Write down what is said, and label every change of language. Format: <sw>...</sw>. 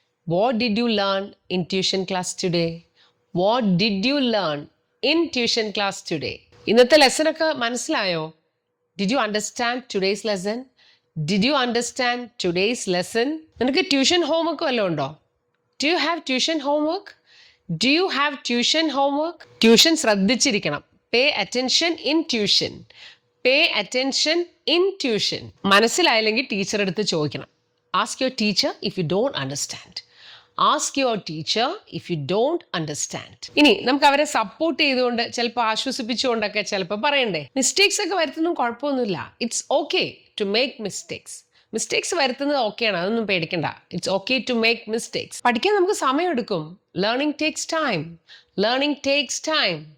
<en>What did you learn in tuition class today? What did you learn in tuition class today?</en> <ml>ഇന്നത്തെ lesson ഒക്കെ മനസ്സിലായോ?</ml> <en>Did you understand today's lesson? Did you understand today's lesson?</en> <ml>നിനക്ക് tuition homework വല്ലതും ഉണ്ടോ?</ml> <en>Do you have tuition homework? Do you have tuition homework?</en> <ml>Tuition ശ്രദ്ധിച്ചിരിക്കണം.</ml> <en>Pay attention in tuition. Pay attention in tuition.</en> <ml>മനസ്സിലായില്ലെങ്കിൽ teacher അടുത്ത് ചോദിക്കണം.</ml> <en>Ask your teacher if you don't understand. Ask your teacher if you don't understand.</en> <ml>ഇനി നമുക്ക് അവരെ support ചെയ്തുകൊണ്ട് ചിലപ്പോൾ ആശ്വസിപ്പിച്ചുകൊണ്ടൊക്കെ ചിലപ്പോൾ പറയണ്ടേ. മിസ്റ്റേക്സ് ഒക്കെ വരുത്തുന്നതും കുഴപ്പമൊന്നുമില്ല.</ml> <en>It's okay to make mistakes.</en> <ml>Mistakes വരുത്തുന്നത് ഓക്കെയാണ്, അതൊന്നും പേടിക്കണ്ട.</ml> <en>It's okay to make mistakes.</en> <ml>പഠിക്കാൻ നമുക്ക് സമയമെടുക്കും.</ml> <en>Learning takes time. Learning takes time.</en>